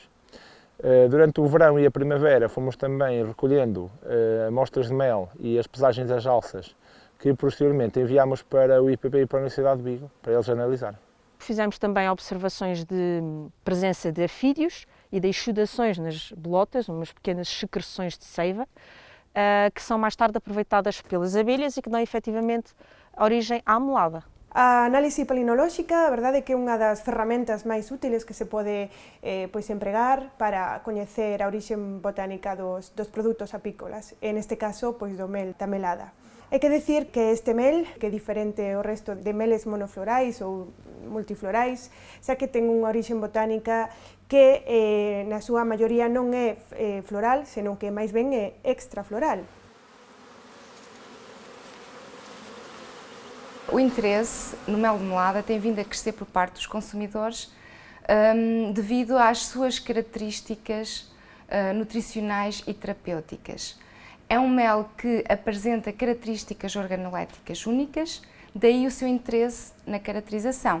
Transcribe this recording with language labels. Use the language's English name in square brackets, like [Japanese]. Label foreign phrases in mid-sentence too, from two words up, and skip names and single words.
[Portuguese] Durante o verão e a primavera fomos também recolhendo amostras de mel e as pesagens das alças que posteriormente enviámos para o IPP e para a Universidade de Vigo, para eles analisarem. Fizemos também observações de presença de afídeos e de exudações nas bolotas, umas pequenas secreções de seiva, que são mais tarde aproveitadas pelas abelhas e que dão efetivamente origem à melada. [Galician] A análise palinolóxica, a verdade é que é unha das ferramentas máis útiles que se pode empregar para coñecer a orixe botánica dos produtos apícolas, en este caso do mel da melada. Hai que decir que este mel, que é diferente ao resto de meles monoflorais ou multiflorais, xa que ten unha orixe botánica que na súa maioría non é floral, senón que máis ben é extrafloral. [Portuguese] O interesse no mel de melada tem vindo a crescer por parte dos consumidores devido às suas características nutricionais e terapêuticas. É um mel que apresenta características organoléticas únicas, daí o seu interesse na caracterização.